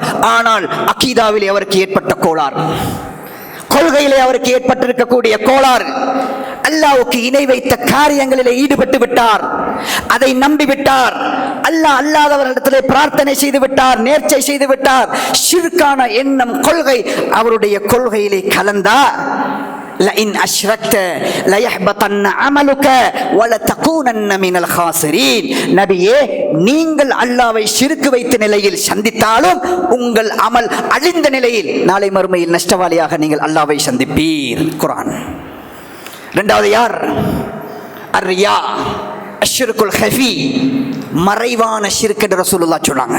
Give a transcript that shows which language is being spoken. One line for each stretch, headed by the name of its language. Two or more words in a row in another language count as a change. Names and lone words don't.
Tamil: ஆனால் அகீதாவிலே அவருக்கு ஏற்பட்ட கோளாறு, கொள்கையிலே அவருக்கு ஏற்பட்டிருக்கக்கூடிய கோளாறு, அல்லாஹ்வுக்கு இணை வைத்த காரியங்களிலே ஈடுபட்டு விட்டார், அதை நம்பி விட்டார், அல்லாஹ் அல்லாதவர்களிடத்திலே பிரார்த்தனை செய்து விட்டார், நேர்ச்சை செய்து விட்டார். ஷிர்கான எண்ணம் கொள்கை அவருடைய கொள்கையிலே கலந்தா
Arabic: لئن أشركت ليحبطن عملك ولتكونن من الخاسرين.
Tamil: நபியே, நீங்கள் அல்லாஹ்வை ஷிர்க் வைத்த நிலையில் சந்தித்தாலும் உங்கள் அமல் அழிந்த நிலையில் நாளை மறுமையில் நஷ்டவாளியாக நீங்கள் அல்லாஹ்வை சந்திப்பீர். குர்ஆன். இரண்டாவது யார்?
Arabic: الرياء، الشرك الخفي,
Tamil: மறைவான ஷிர்க் என்று ரசூலுல்லாஹ் சொன்னாங்க.